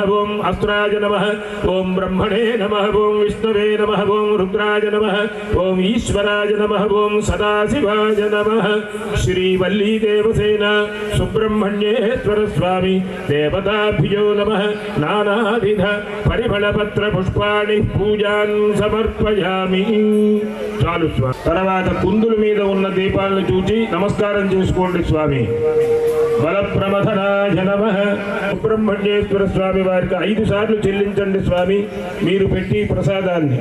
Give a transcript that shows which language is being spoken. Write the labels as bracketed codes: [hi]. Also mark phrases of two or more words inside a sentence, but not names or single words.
[sa] ओं अस्त्राय नमः. ओं ब्रह्मणे नमः. ओं विष्णवे नमः. ओं रुद्राय नमः. ओं ईश्वराय नमः. ओं सदाशिवाय नमः. श्रीवल्लीदेवसेना सुब्रह्मण्येश्वर स्वामी देवताभ्यो नमः. नानाविध परिमళపత్ర పుష్పాణి పూజాన్ సమర్పయామి. [te] చాలు స్వామి. తర్వాత కుందుల మీద ఉన్న దీపాలను చూచి నమస్కారం చేసుకోండి స్వామి. [sa] బలప్రమథనాయ నమః. [te] సుబ్రహ్మణ్యేశ్వర స్వామి వారికి 5 సార్లు చెల్లించండి స్వామి మీరు పెట్టి ప్రసాదాన్ని.